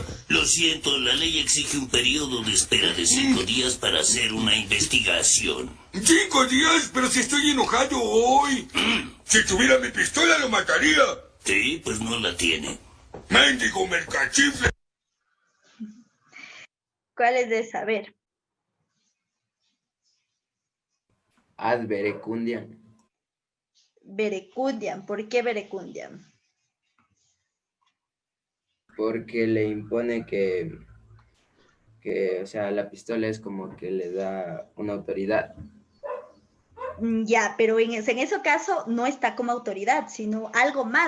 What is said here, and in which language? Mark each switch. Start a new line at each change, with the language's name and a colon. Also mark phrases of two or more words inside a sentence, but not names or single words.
Spanish: Lo siento, la ley exige un periodo de espera de 5 días para hacer una investigación. 5 días, pero si estoy enojado hoy. Si tuviera mi pistola lo mataría. Sí, pues no la tiene. ¡Mendigo mercachifle! ¿Cuál es de saber?
Latin: Ad verecundiam.
Spanish: Verecundiam. ¿Por qué verecundiam? Porque le impone que, o sea, la pistola es como que le da una autoridad. Ya, pero en ese caso no está como autoridad, sino algo más.